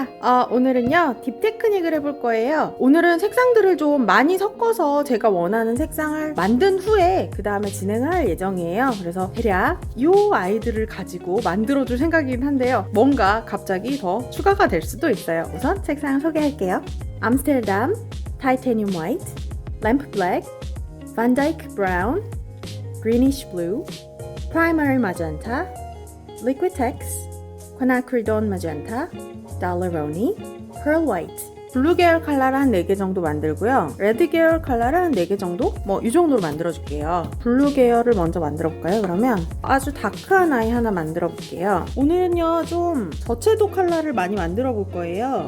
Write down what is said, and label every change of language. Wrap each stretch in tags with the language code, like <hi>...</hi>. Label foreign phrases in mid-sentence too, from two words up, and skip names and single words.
<ko>오늘은요 딥 테크닉을 해볼 거예요. 오늘은 색상들을 좀 많이 섞어서 제가 원하는 색상을 만든 후에 그 다음에 진행을 할 예정이에요. 그래서 대략 이 아이들을 가지고 만들어줄 생각이긴 한데요, 뭔가 갑자기 더 추가가 될 수도 있어요. 우선 색상 소개할게요. 암스테르담, 타이타늄 화이트, 램프 블랙, 반다이크 브라운, greenish blue, primary magenta, liquitex, quinacridone magenta, daleroni, pearl white. 블루 계열 컬러를 한 4개 정도 만들고요. 레드 계열 컬러를 한 4개 정도? 이 정도로 만들어줄게요. 블루 계열을 먼저 만들어볼까요? 그러면 아주 다크한 아이 하나 만들어볼게요. 오늘은요 좀 저채도 컬러를 많이 만들어볼 거예요.</ko>